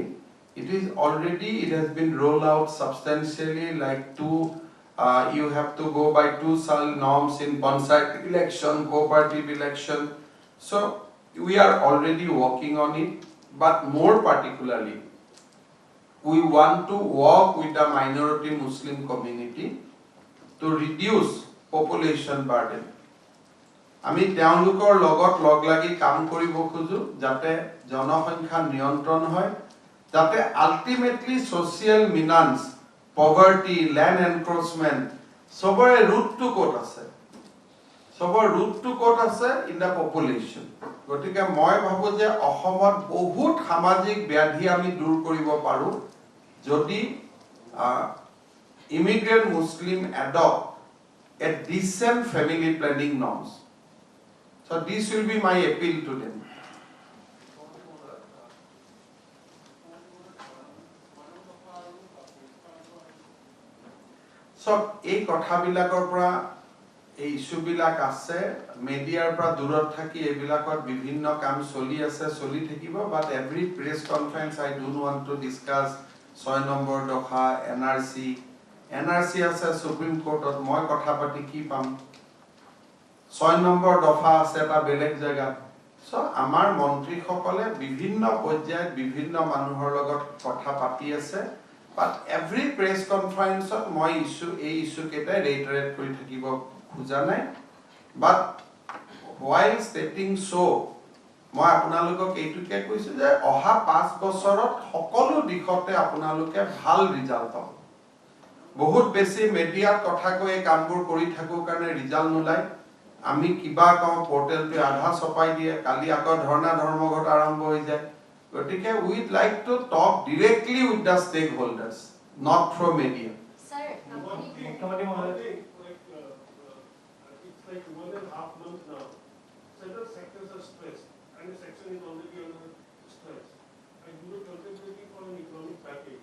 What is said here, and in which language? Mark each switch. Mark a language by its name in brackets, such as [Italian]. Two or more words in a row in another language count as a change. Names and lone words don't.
[English] It has been rolled out substantially, like you have to go by 2 norms in Panchayat election, cooperative election. So we are already working on it, but more particularly, we want to work with the minority Muslim community to reduce population burden. [Assamese] আমি তেওঁলোকৰ লগত লগ লাগি কাম কৰিব খুজো যাতে জনসংখ্যা নিয়ন্ত্ৰণ হয়, যাতে [English] ultimately social menace, poverty, land encroachment [Assamese] সবৰে ৰুটটো ক'ত আছে, সবৰ ৰুটটো ক'ত আছে [English] in the population. [Assamese] গতিকে মই ভাবো যে অসমত বহুত সামাজিক ব্যাধি আমি দূৰ কৰিব পাৰো যদি [English] immigrant Muslim adopt a decent family planning norms. So this will be my appeal to them. [Assamese] So এই কথাবিলাকৰ পৰা এই ইস্যুবিলাক আছে, মিডিয়াৰ পৰা দূৰত থাকি এইবিলাকত বিভিন্ন কাম চলি আছে, চলি থাকিব. [English] But every press conference I don't want to discuss [Assamese] 6 নম্বৰ দফা NRC আছে সুপ্ৰিম কোৰ্টত, মই কথা পাতি কি পাম? 6 নম্বৰ দফা আছে এটা বেলেগ জায়গা. সো আমাৰ মন্ত্ৰীসকলে বিভিন্ন পৰ্যায়ত বিভিন্ন মানুহৰ লগত কথা পাতি আছে. [English] But every press conference [Assamese] মই এই ইস্যু কেইটা reiterate কৰি থাকিব খোজা নাই. [English] But while stating so, [Assamese] মই আপোনালোকক এইটোকে কৈছো যে অহা 5 বছৰত সকলো দিশতে আপোনালোকে ভাল ৰিজাল্ট পাব. বহুত বেছি মিডিয়াৰ কথা কৈ কামবোৰ কৰি থাকো কাৰণে ৰিজাল্ট নোলায়. আমি কিবা কওঁ পোৰ্টেলটো আধা ছপাই দিয়ে, কালি আকৌ ধৰ্ণা ধৰ্মঘট আৰম্ভ হৈ যায়. [English] গতিকে we'd like to talk directly with the stakeholders, not through media. Sir, it's like 1.5 months now. Several sectors are stressed, and the section is already under stress. And you are contemplating for an economic package.